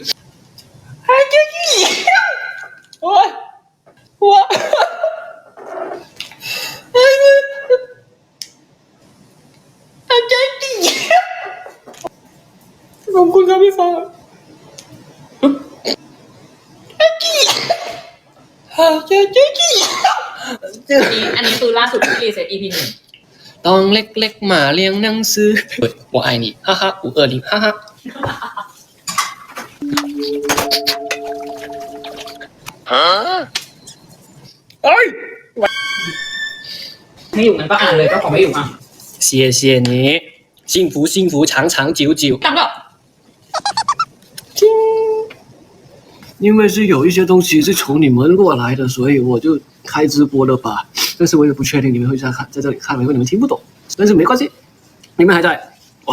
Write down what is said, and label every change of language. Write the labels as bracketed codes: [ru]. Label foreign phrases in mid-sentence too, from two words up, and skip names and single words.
[th] โอ้ยหัวใจดีขอบคุณครับพี่ฟ้า อันนี้คือล่าสุดที่รีเซ็ต EP 1 ต้องเล็กๆมาเรียงหนังสือ [zh] 我爱你哈哈520哈哈 [th] เอ้ย ไม่อยู่งั้นก็อ่านเลยก็ขอไม่อยู่อ่ะ [zh] 谢谢你幸福幸福长长久久 [th] ตั้งก็ [zh] 因为是有一些东西是从你们过来的，所以我就开直播了吧。但是我也不确定你们会在这里看，因为你们听不懂。但是没关系，你们还在哇！